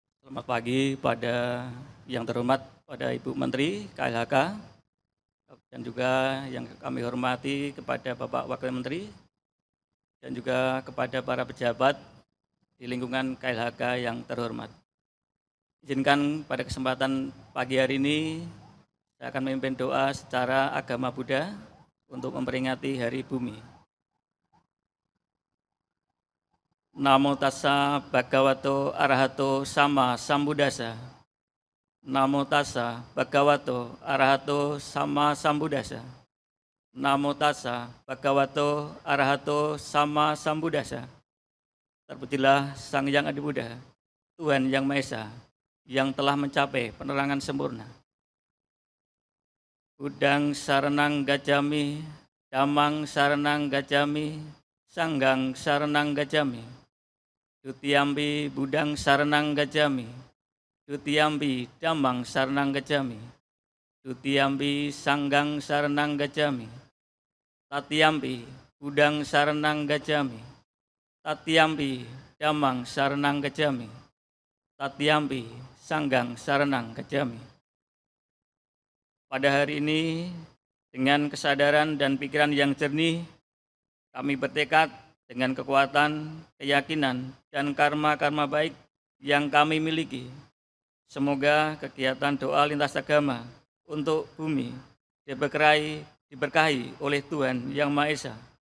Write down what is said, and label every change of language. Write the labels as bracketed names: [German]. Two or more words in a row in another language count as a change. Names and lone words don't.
[Indonesian] Selamat pagi pada yang terhormat pada Ibu Menteri KLHK dan juga yang kami hormati kepada Bapak Wakil Menteri dan juga kepada para pejabat di lingkungan KLHK yang terhormat. Izinkan pada kesempatan pagi hari ini saya akan memimpin doa secara agama Buddha untuk memperingati Hari Bumi. [Pali] Namo tassa bhagavato arahato sama sambuddhassa. Namo tassa bhagavato arahato sama sambuddhassa. Namo tassa bhagavato arahato sama sambuddhassa. [Indonesian] Terpujilah Sang Hyang Adi Buddha, Tuhan Yang Maha Esa, yang telah mencapai penerangan sempurna. [Pali] Budang saranang gacami, damang saranang gacami, sanggang saranang gacami. Dutiyambi budang saranang gacami, dutiyambi damang saranang gacami, dutiyambi sanggang saranang gacami, tatiyambi budang saranang gacami, tatiyambi damang saranang gacami, tatiyambi sanggang saranang gacami. [Indonesian] Pada hari ini, dengan kesadaran dan pikiran yang jernih, kami bertekad dengan kekuatan, keyakinan, dan karma-karma baik yang kami miliki. Semoga kegiatan doa lintas agama untuk bumi diberkahi oleh Tuhan Yang Maha Esa.